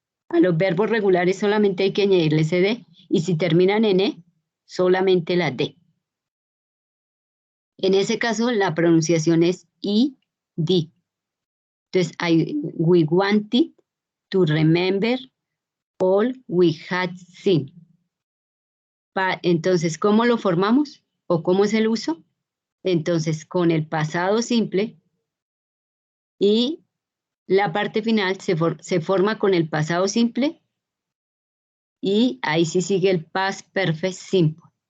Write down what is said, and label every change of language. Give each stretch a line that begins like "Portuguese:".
Spanish: A los verbos regulares solamente hay que añadirle ed. Y si terminan en E, solamente la D. En ese caso, la pronunciación es ID.
English: Entonces, we wanted to remember all we had seen.
Spanish: Entonces, ¿cómo lo formamos? ¿O cómo es el uso? Entonces, con el pasado simple y la parte final se forma con el pasado simple y ahí sí sigue el past perfect simple.